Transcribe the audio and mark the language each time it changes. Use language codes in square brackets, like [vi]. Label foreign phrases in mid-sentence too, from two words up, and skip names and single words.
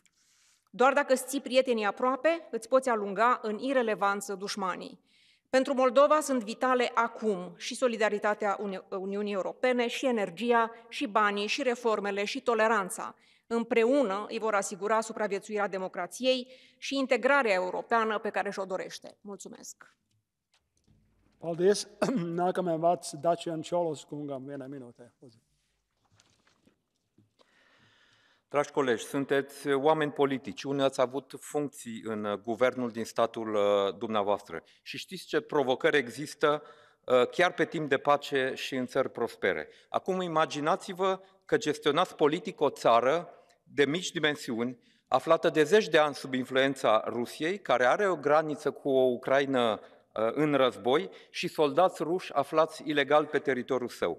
[ro] Doar dacă îți ții prietenii aproape, îți poți alunga în irelevanță dușmanii. Pentru Moldova sunt vitale acum și solidaritatea Uniunii Europene, și energia, și banii, și reformele, și toleranța. Împreună îi vor asigura supraviețuirea democrației și integrarea europeană pe care și-o dorește. Mulțumesc! [lv] Paldies. Nākamais vārds Dacian Čolos kungam, 1 minūtē. [ro] Dragi colegi, sunteți oameni politici, unii ați avut funcții în guvernul din statul dumneavoastră și știți ce provocări există chiar pe timp de pace și în țări prospere. Acum imaginați-vă că gestionați politic o țară de mici dimensiuni, aflată de zeci de ani sub influența Rusiei, care are o graniță cu o Ucraină în război și soldați ruși aflați ilegal pe teritoriul său.